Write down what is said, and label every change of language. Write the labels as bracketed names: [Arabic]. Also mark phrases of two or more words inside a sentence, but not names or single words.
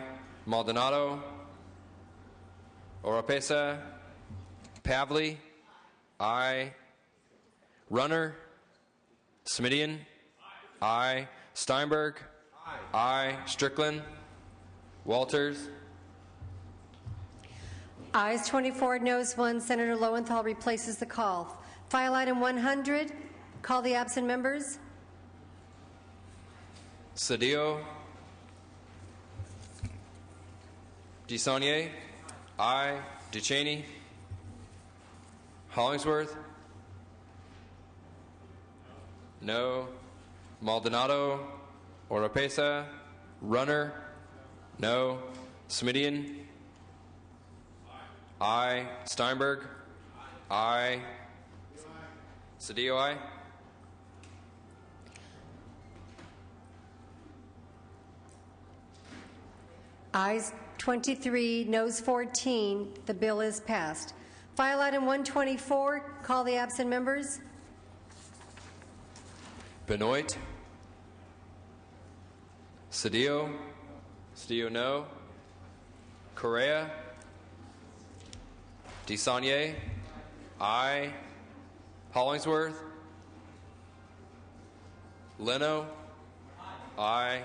[English] Maldonado, Oropesa, Pavley, aye. Runner, Smidian, aye. Steinberg, aye. Strickland, Walters, Ayes 24, noes 1. Senator Lowenthal replaces the call. File item 100. Call the absent members. Cedillo, DeSaulnier, aye. Duchesne, Hollingsworth, no. Maldonado, Oropesa, Runner, no. Smidian, aye. Steinberg, aye. Cedillo, aye. Ayes 23, noes 14. The bill is passed. File item 124. Call the absent members. Benoit, Cedillo, Cedillo, no. Correa, DeSaulnier, aye. Hollingsworth, Leno, aye.